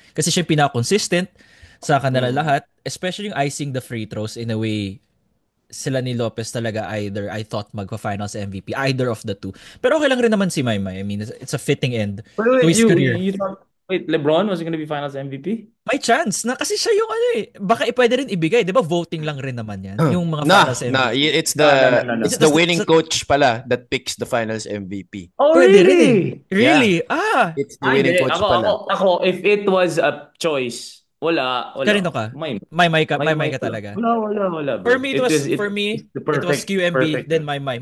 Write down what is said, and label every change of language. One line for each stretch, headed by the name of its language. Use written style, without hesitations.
Filipino: Kasi siya yung pinaka-consistent sa kanila lahat, especially yung
English: icing the free throws in a way
Filipino: sila ni Lopez talaga
English: I thought
Filipino: magpa-finals MVP,
English: either of the two.
Filipino: Pero okay lang rin naman si Maymay.
English: I mean, it's a fitting end to his career. You thought, LeBron was gonna be finals MVP?
Filipino: May chance na kasi siya yung baka pwede rin ibigay, 'di ba? Voting lang rin naman 'yan, yung mga finals MVP.
English: It's the winning coach pala that picks the finals MVP. Oh,
Filipino: Pwede
English: really?
Filipino: rin
English: Really? It's the winning coach pala. Ako, if it was a choice, wala.
Filipino: Kanino ka? Maymay ka talaga. Wala, bro.
English: For me, it was QMB, then Maymay.